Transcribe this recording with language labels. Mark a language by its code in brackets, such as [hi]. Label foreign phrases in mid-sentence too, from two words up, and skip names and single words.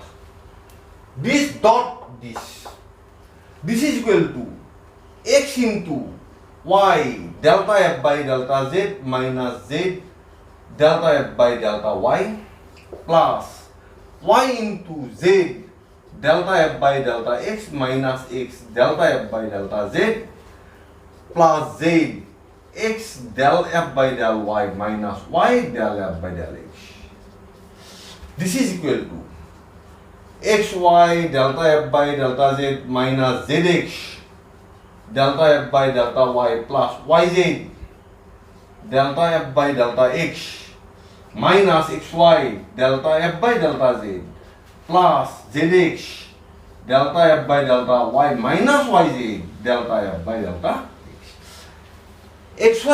[en] This dot this is equal to x into y delta f by delta z minus z delta f by delta y plus y into z delta f by delta x minus x delta f by delta z plus z x del f by del y minus y del f by del x. This is equal to xy delta f by delta z minus zx delta f by delta y plus yz delta f by delta x minus xy delta f by delta z plus zx delta f by delta y minus yz delta f by delta x.